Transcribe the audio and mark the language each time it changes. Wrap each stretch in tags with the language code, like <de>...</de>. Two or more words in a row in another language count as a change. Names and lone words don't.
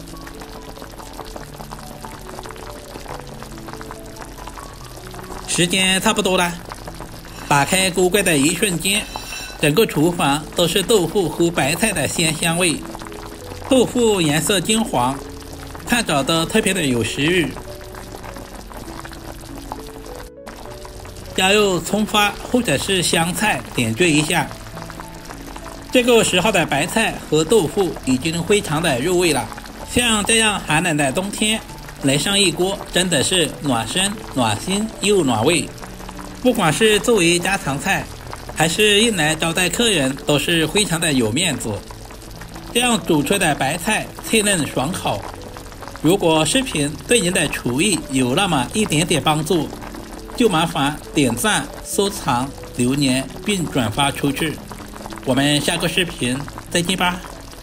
<zh>時間差不多了，打開鍋蓋的一瞬間，整個廚房都是豆腐和白菜的鮮香味。豆腐顏色金黃，看着都特別的有食慾。加入蔥花或者是香菜點綴一下。這個時候的白菜和豆腐已經非常的入味了。像這樣寒冷的冬天，來上一鍋真的是暖身暖心又暖胃。不管是作為家常菜，還是用來招待客人，都是非常的有面子。這樣煮出的白菜脆嫩爽口。如果視頻對您的廚藝有那麼一點點幫助，就麻煩點讚、收藏、留言並轉發出去。我們下個視頻再見吧。</zh>